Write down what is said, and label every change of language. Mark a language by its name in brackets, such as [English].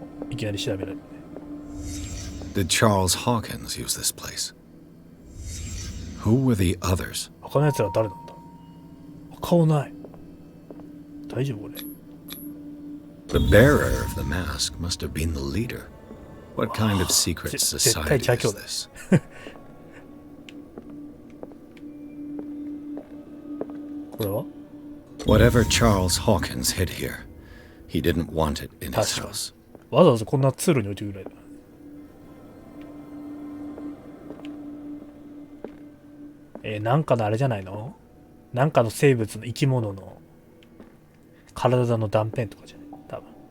[Japanese] いきなり調べられる。 [English] Did Charles Hawkins use this place? Who were the others? [Japanese] 他のやつらは誰なんだ。顔ない。大丈夫これ。 [English] The bearer of the mask must have been the leader. What kind of secret society is this? [Japanese] これは [English] Whatever Charles Hawkins hid here, he didn't want it in his That's right. house. [Japanese] わざわざこんな通路に置いてくるぐらいだ。なんかのあれじゃないの？なんかの生物の生き物の体の断片とかじゃない多分。